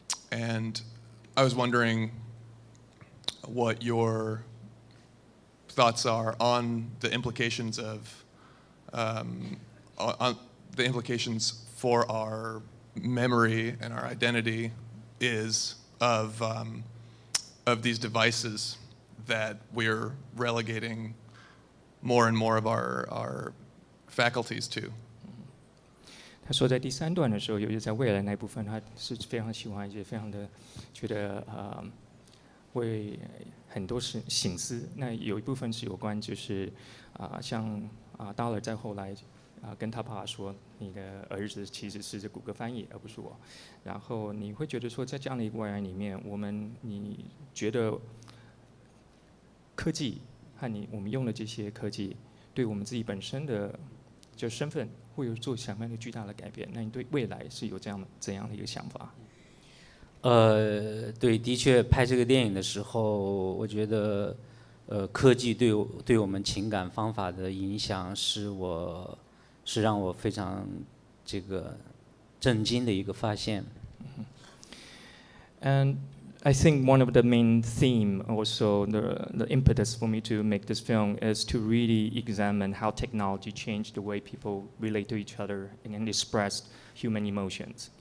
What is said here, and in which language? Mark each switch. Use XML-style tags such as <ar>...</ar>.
<en>And I was wondering what your thoughts are on the implications of on the implications for our memory and our identity of these devices that we're relegating more and more of our faculties to.</en> <zh>他说，在第3段的时候，尤其在未来那部分，他是非常喜欢，也非常的觉得会很多是省思。那有一部分是有关，就是像Dollar在后来跟他爸爸说，你的儿子其实是谷歌翻译，而不是我。然后你会觉得说，在这样的一个未来里面，你觉得科技和我们用的这些科技，对我们自己本身的就身份会有做什么样的巨大的改变？那你对未来是有怎样的一个想法？对，的确，拍这个电影的时候，我觉得，科技对我们情感方法的影响是让我非常这个震惊的一个发现。</zh> <en>And I think one of the main theme, also the impetus for me to make this film, is to really examine how technology changed the way people relate to each other and express human emotions.</en>